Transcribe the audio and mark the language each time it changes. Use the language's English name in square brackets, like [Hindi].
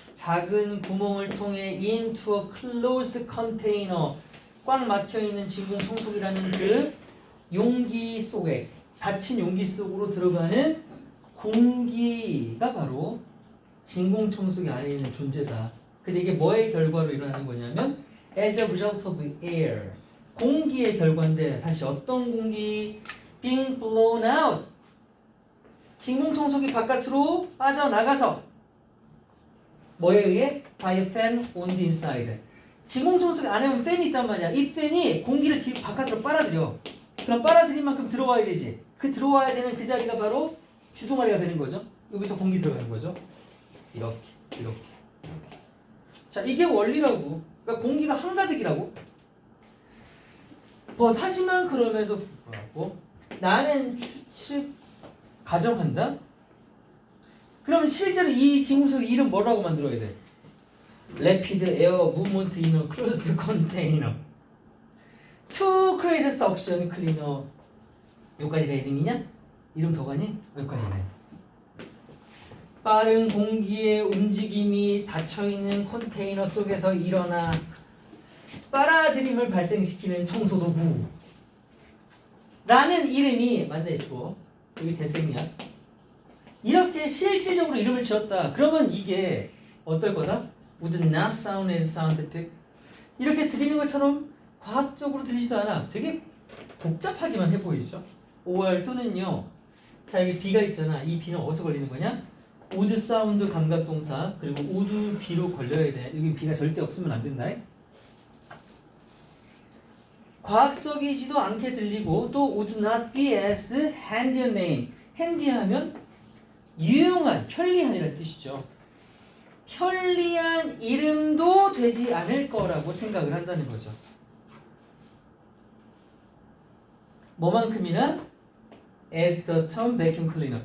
[Korean] 작은 구멍을 통해 [English] into a closed container. [Korean] 꽉 막혀있는 진공 청소기라는 그 용기 속에 닫힌 용기 속으로 들어가는 공기가 바로 진공 청소기 안에 있는 존재다. 근데 이게 뭐의 결과로 일어나는 거냐면 [English] as a result of air. [Korean] 공기의 결과인데 다시 어떤 공기? [English] being blown out. [Korean] 진공 청소기 바깥으로 빠져나가서 뭐에 의해? [English] by a fan on the inside. [Korean] 진공 청소기 안에 팬이 있단 말이야. 이 팬이 공기를 바깥으로 빨아들여. 그럼 빨아들인 만큼 들어와야 되지. 그 들어와야 되는 그 자리가 바로 주둥아리가 되는 거죠. 여기서 공기 들어가는 거죠. 이렇게. 자, 이게 원리라고. 그러니까 공기가 한가득이라고. 하지만 그럼에도 불구하고 나는 추측 가정한다. 그러면 실제로 이 진공석의 이름 뭐라고 만들어야 돼? [English] Rapid Air Movement in a Closed Container. To create suction cleaner. [Korean] 여기까지가 이름이냐? 이름 더 가니? 여기까지네. 빠른 공기의 움직임이 닫혀있는 컨테이너 속에서 일어나 빨아들임을 발생시키는 청소도구 라는 이름이 맞네. 주어 여기 대생이야. 이렇게 실질적으로 이름을 지었다. 그러면 이게 어떨 거다? [English] Would not sound as scientific. [Korean] 이렇게 들리는 것처럼 과학적으로 들리지도 않아. 되게 복잡하기만 해 보이죠. or 또는요. 자 여기 B가 있잖아. 이 B는 어디서 걸리는 거냐? would 사운드 감각동사 그리고 would B로 걸려야 돼. 여기 B가 절대 없으면 안 된다. 과학적이지도 않게 들리고 또 [English] would not be as handy a name. [Korean] handy하면 유용한, 편리한이라는 뜻이죠. 편리한 이름도 되지 않을 거라고 생각을 한다는 거죠. 뭐만큼이나 [English] as the term vacuum cleaner.